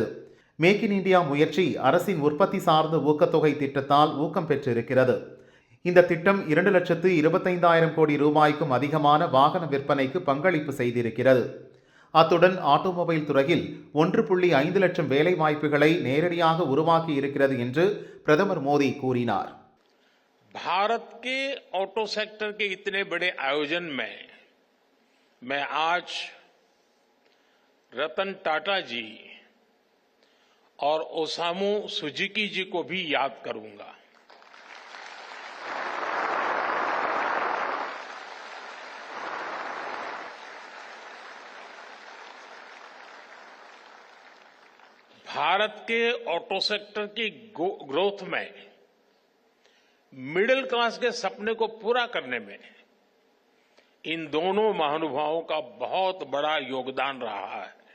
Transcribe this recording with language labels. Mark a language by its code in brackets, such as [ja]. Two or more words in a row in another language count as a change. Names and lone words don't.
[ta] மேக் இன் இந்தியா முயற்சி அரசின் உற்பத்தி சார்ந்த ஊக்கத்தொகை திட்டத்தால் ஊக்கம் பெற்றிருக்கிறது. இந்த திட்டம் 2,25,000 கோடி ரூபாய்க்கும் அதிகமான வாகன விற்பனைக்கு பங்களிப்பு செய்திருக்கிறது. அத்துடன் ஆட்டோமொபைல் துறையில் 1.5 லட்சம் வேலை வாய்ப்புகளை நேரடியாக உருவாக்கி இருக்கிறது என்று பிரதமர் மோடி கூறினார். [hi] भारत के ऑटो सेक्टर के इतने बड़े आयोजन में मैं आज रतन टाटा जी और ओसामू सुजुकी जी को भी याद करूंगा. भारत के ऑटो सेक्टर की ग्रोथ में मिडिल क्लास के सपने को पूरा करने में इन दोनों महानुभावों का बहुत बड़ा योगदान रहा है.